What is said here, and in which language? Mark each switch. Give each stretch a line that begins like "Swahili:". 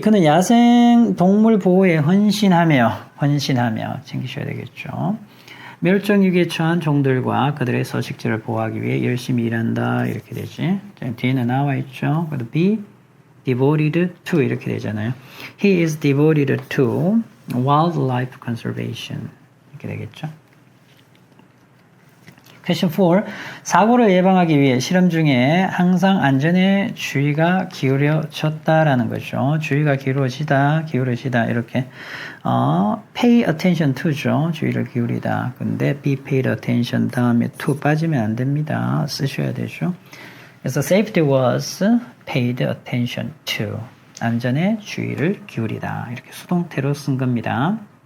Korean: 그는 야생 동물 보호에 헌신하며 챙기셔야 되겠죠. 멸종위기에 처한 종들과 그들의 서식지를 보호하기 위해 열심히 일한다. 이렇게 되지. 뒤에는 나와 있죠. 그래도
English: be devoted to
Korean: 이렇게 되잖아요.
English: He is devoted to wildlife conservation.
Korean: 이렇게 되겠죠.
English: Question 4.
Korean: 사고를 예방하기 위해 실험 중에 항상 안전에 주의가 기울여졌다라는 거죠. 주의가 기울어지다 이렇게
English: pay attention to
Korean: 죠. 주의를 기울이다. 근데
English: be paid attention
Korean: 다음에 to 빠지면 안 됩니다. 쓰셔야 되죠. 그래서
English: safety was paid attention to.
Korean: 안전에 주의를 기울이다. 이렇게 수동태로 쓴 겁니다.